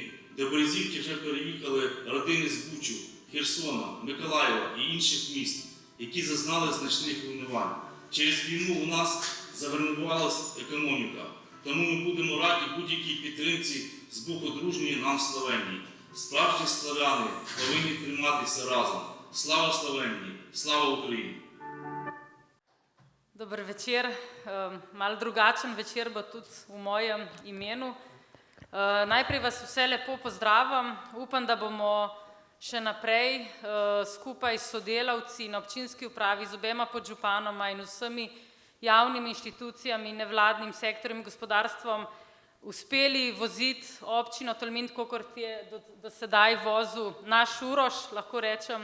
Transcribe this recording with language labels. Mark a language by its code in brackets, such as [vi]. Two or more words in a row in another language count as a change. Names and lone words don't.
[uk] До Березівки вже переїхали родини з Бучу, Херсона, Миколаєва і інших міст, які зазнали значних руйнувань. Через війну у нас загальмувалась економіка, тому ми будемо раді будь-якій підтримці з боку дружньої нам Словенії. Справжні славяни повинні триматися разом. Слава Словенії! Слава Україні! [sl] Dober večer, malo drugačen večer bo tudi v mojem imenu. Najprej vas vse lepo pozdravim, upam, da bomo še naprej skupaj s sodelavci na občinski upravi, z obema podžupanoma in vsemi javnimi inštitucijami, nevladnim sektorjem, gospodarstvom uspeli voziti občino Tolmin, tako kot je do sedaj vozil naš Uroš, lahko rečem.